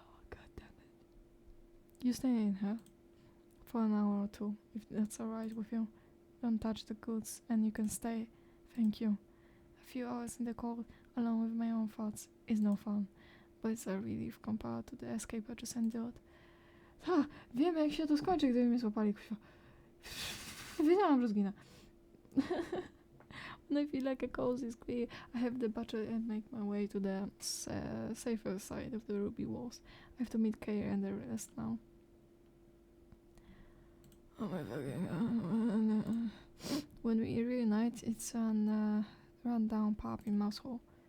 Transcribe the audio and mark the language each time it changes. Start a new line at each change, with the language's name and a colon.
English: God damn it. You stay in here for an hour or two, if that's alright with you. Don't touch the goods and you can stay. Thank you. A few hours in the cold, alone with my own thoughts, is no fun, but it's a relief compared to the escape I just endured.
Polish: Wiem jak się to skończy, gdyby mnie złapali, kuźwa. Wiedziałam, że zginę.
English: When I feel like a coast is clear, I have the butcher and make my way to the safer side of the ruby walls. I have to meet Keir and the rest now. Oh my fucking... When we reunite, it's an run-down pub in Mousehole.